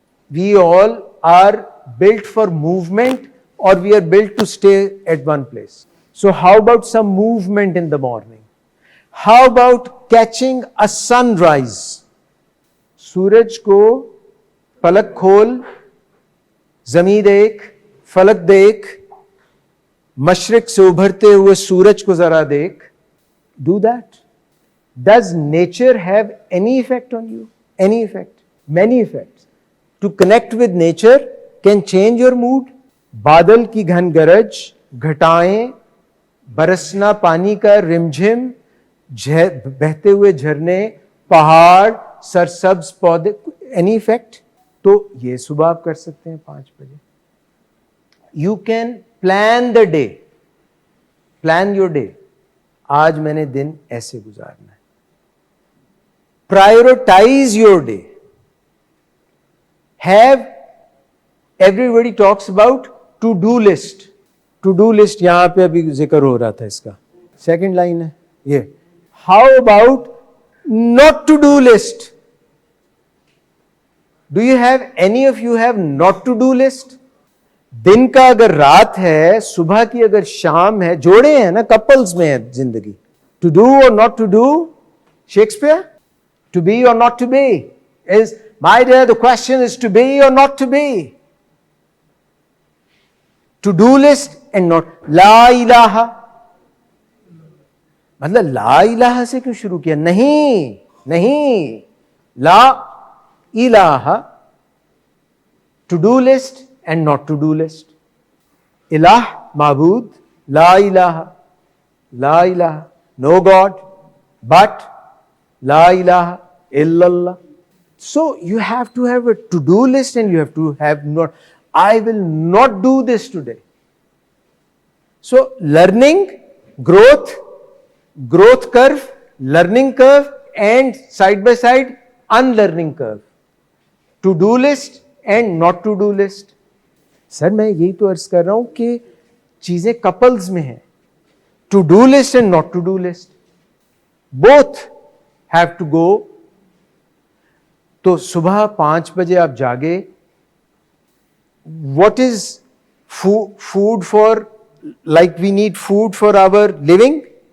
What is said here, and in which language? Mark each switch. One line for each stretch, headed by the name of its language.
English: We all are built for movement, or we are built to stay at one place. So how about some movement in the morning? How about catching a sunrise?
Hindi: सूरज को पलक खोल, ज़मीं देख, फलक देख, मशरिक से उभरते हुए सूरज को जरा देख.
English: Do that. Does nature have any effect on you? Any effect? Many effects. To connect with nature can change your mood.
Hindi: बादल की घन गरज, घटाएं, बरसना पानी का रिमझिम, बहते हुए झरने, पहाड़, सरसब्ज पौधे.
English: Any effect?
Hindi: तो ये सुबह आप कर सकते हैं 5 बजे.
English: You can plan the day, plan your day.
Hindi: आज मैंने दिन ऐसे गुजारना है.
English: Prioritise your day. Have, everybody talks about to do list.
Hindi: To do list यहां पे अभी जिक्र हो रहा था, इसका सेकंड लाइन है ये.
English: How about not to do list? Do you have, any of you have not to do list?
Hindi: दिन का अगर रात है, सुबह की अगर शाम है, जोड़े हैं ना, कपल्स में है जिंदगी.
English: To do or not to do? Shakespeare? To be or not to be? Is, my dear, the question is to be or not to be? To do list and not.
Arabic: La ilaha.
Hindi: मतलब ला इलाहा से क्यों शुरू किया? नहीं, ला इलाहा,
English: To do list and not to do list.
Arabic: इलाह माबूद, ला इलाहा,
English: no god, but
Arabic: ला इलाहा इल्लल्लाह.
English: So you have to have a to-do list, and you have to have not. I will not do this today. So learning, growth curve, learning curve, and side by side unlearning curve. To-do list and not to-do list.
Hindi: Sir मैं यही तो अर्ज कर रहा हूं कि चीजें couples में हैं.
English: To-do list and not to-do list, both have to go.
Hindi: तो सुबह 5 बजे आप जागे.
English: What is food for, like we need food for our living?